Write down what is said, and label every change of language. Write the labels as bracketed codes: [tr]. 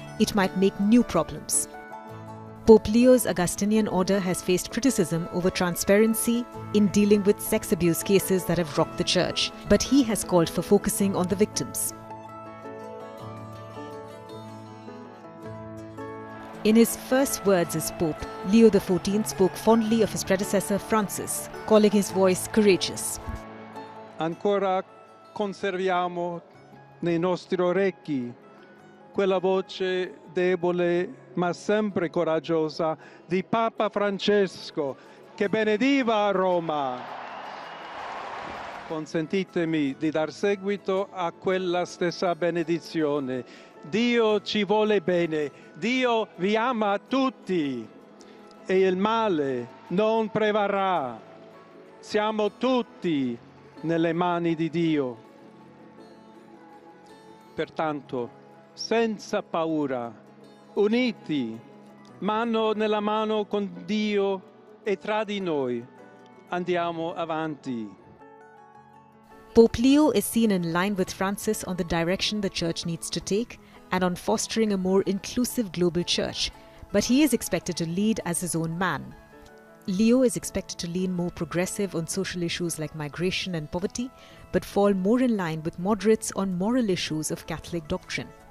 [en] It might make new problems. Pope Leo's Augustinian order has faced criticism over transparency in dealing with sex abuse cases that have rocked the church, but he has called for focusing on the victims. In his first words as Pope, Leo XIV spoke fondly of his predecessor Francis, calling his voice courageous. [it] Ancora conserviamo nei nostri orecchi quella voce debole ma sempre coraggiosa di Papa Francesco che benediva Roma. Consentitemi di dar seguito a quella stessa benedizione. Dio ci vuole bene, Dio vi ama tutti e il male non prevarrà. Siamo tutti nelle mani di Dio. Pertanto, senza paura, uniti, mano nella mano con Dio e tra di noi, andiamo avanti. [en] Pope Leo is seen in line with Francis on the direction the Church needs to take and on fostering a more inclusive global Church, but he is expected to lead as his own man. Leo is expected to lean more progressive on social issues like migration and poverty, but fall more in line with moderates on moral issues of Catholic doctrine.